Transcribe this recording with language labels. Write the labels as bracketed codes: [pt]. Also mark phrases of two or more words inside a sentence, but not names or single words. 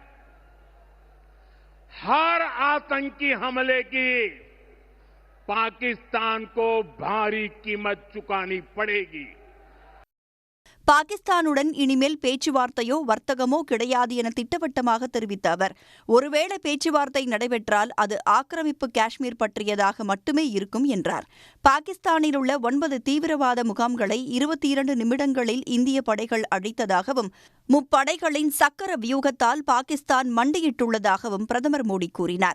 [hi] हर आतंकी हमले की पाकिस्तान को भारी कीमत चुकानी पड़ेगी. [ta] பாகிஸ்தானுடன் இனிமேல் பேச்சுவார்த்தையோ வர்த்தகமோ கிடையாது என திட்டவட்டமாக தெரிவித்த அவர், ஒருவேளை பேச்சுவார்த்தை நடைபெற்றால் அது ஆக்கிரமிப்பு காஷ்மீர் பற்றியதாக மட்டுமே இருக்கும் என்றார். பாகிஸ்தானில் உள்ள 9 தீவிரவாத முகாம்களை 22 நிமிடங்களில் இந்திய படைகள் அழித்ததாகவும், முப்படைகளின் சக்கர வியூகத்தால் பாகிஸ்தான் மண்டியிட்டுள்ளதாகவும் பிரதமர் மோடி கூறினார்.